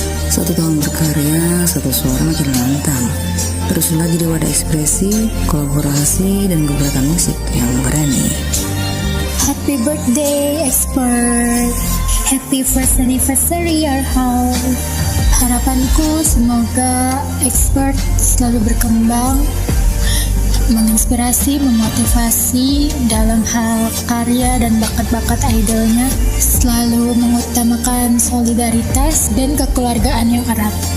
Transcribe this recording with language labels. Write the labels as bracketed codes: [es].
[id] 1 tahun berkarya, 1 suara makin lantang. Teruslah jadi wadah ekspresi, kolaborasi, dan gebrakan musik yang berani. [en] Happy birthday, Expert. Happy first anniversary, our home. [id] Harapanku semoga Expert selalu berkembang, menginspirasi, memotivasi dalam hal karya dan bakat-bakat idolnya, selalu mengutamakan solidaritas dan kekeluargaan yang erat.